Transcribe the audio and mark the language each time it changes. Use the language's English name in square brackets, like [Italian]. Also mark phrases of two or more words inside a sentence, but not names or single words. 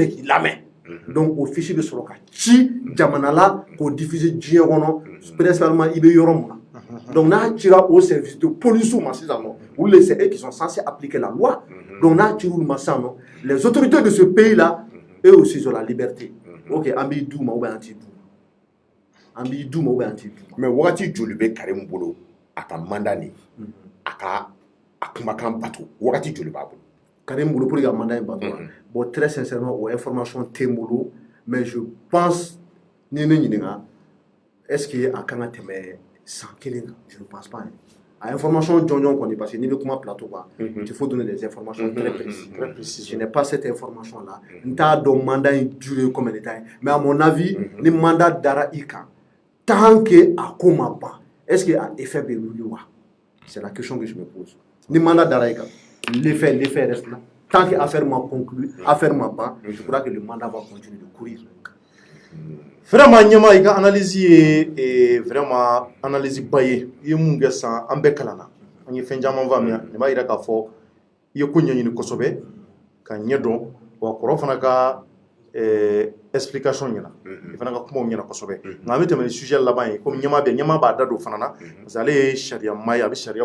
[Bambara] fɛ k'i lamɛn donc [French] au fichier de [Bambara] sɔrɔ ka ci jamana la k'o diffuser diɲɛ kɔnɔ principalement i bɛ yɔrɔ mun na donc n'a cira [French] au service de police [Bambara] ma sisan nɔ olu [French] c'est eux qui sont censés appliquer la loi [Bambara] donc n'a cira olu ma sisan nɔ [French] les autorités de ce pays là eux aussi ils ont la liberté [Bambara] ok an b'i d'u ma [French] ou bien [Bambara] an t'i d'u ma an b'i d'u ma [French] ou bien [Bambara] an t'i d'u ma mais wagati joli bɛ Karim bolo a ka mandat ni a ka a kumakan bato wagati joli b'a bolo Karim bolo [French] pour que [Bambara] mandat in bato [French] bon très sincèrement [Bambara] o information tɛ n bolo [French] mais je pense [Bambara] ni ne ɲininka [French] est-ce que [Bambara] a kan ka tɛmɛ san kelen kan [French] je ne pense pas [Bambara] a information jɔnjɔn kɔni [French] parce que [Bambara] n'i bɛ kuma plateau kan [French] il faut donner des informations très précises je n'ai pas cette information là [Bambara] n t'a dɔn mandat in [French] durée combien de temps mais à mon avis [Bambara] ni mandat dara i kan [French] tant que [Bambara] a ko ma ban [French] est-ce que [Bambara] a effet bɛ wuli wa [French] c'est la question que je me pose [Bambara] ni mandat dara i kan [French] l'effet reste là tant que affaire m'a conclu affaire m'a ban je crois que le mandat va continuer de courir. [Bambara] Vraiment ɲɛma i ka analyse ye vraiment analyse ba ye i ye mun kɛ san an bɛɛ kalan na an ye fɛn caman faamuya nin b'a yira k'a fɔ i ye ko ɲɛɲini kosɛbɛ ka ɲɛ dɔn wa kɔrɔ fana ka explication ɲɛna i fana ka kumaw ɲɛna kosɛbɛ nka an bɛ tɛmɛ ni sujet laban ye komi ɲɛma b'a da don fana na [French] parce que [Bambara] ale ye sariya maa ye a bɛ sariya